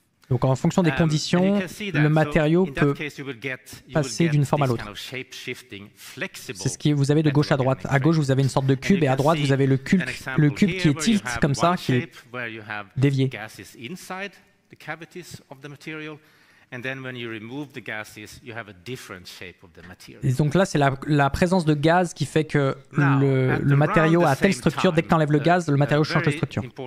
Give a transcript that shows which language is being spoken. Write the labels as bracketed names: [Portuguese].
[French] Donc en fonction des conditions, le matériau peut passer d'une forme à l'autre. C'est ce que vous avez de gauche à droite. À gauche, vous avez une sorte de cube, et à droite, vous avez le cube qui est tilt comme ça, qui est dévié. [English] The cavities of the material, and then when you remove the gases, you have a different shape of the material. [French] Et donc là, c'est la présence de gaz qui fait que le matériau a telle structure. Dès que tu enlèves le gaz, le matériau change de structure.